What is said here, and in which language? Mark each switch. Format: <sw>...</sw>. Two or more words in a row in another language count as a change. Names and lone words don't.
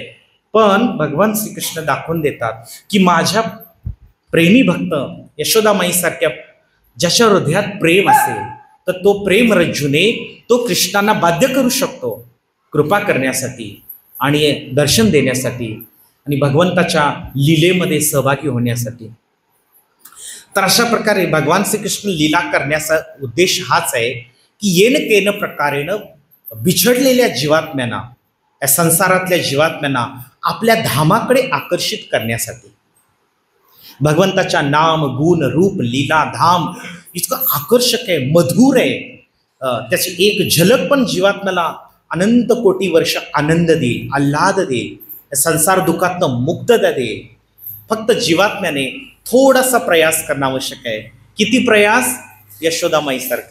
<mr>पण भगवान श्रीकृष्ण दाखवून देतात की माझ्या प्रेमी भक्त यशोदामाईसारख्या ज्याच्या हृदयात प्रेम असेल तर तो प्रेम रज्जूने तो कृष्णांना बाध्य करू शकतो कृपा करण्यासाठी आणि दर्शन देण्यासाठी आणि भगवंताच्या लीलेमध्ये सहभागी होण्यासाठी. तर अशा प्रकारे भगवान श्रीकृष्ण लीला करण्याचा उद्देश हाच आहे की</mr> <sa>येन केन प्रकारेनं</sa> <mr>बिछडलेल्या जीवात्म्यांना, या संसारातल्या जीवात्म्यांना आपल्या धामाकडे आकर्षित करण्यासाठी. भगवंताच्या नाम, गुण, रूप, लीला, धाम इतकं आकर्षक आहे, मधुर आहे. त्याची एक झलक पण जीवात्म्याला अनंत कोटी वर्ष आनंद देईल, आल्हाद देईल, संसार दुःखातनं मुक्तता देईल. फक्त जीवात्म्याने थोडासा प्रयास करणं आवश्यक आहे. किती प्रयास? यशोदामाईसारखे.</mr>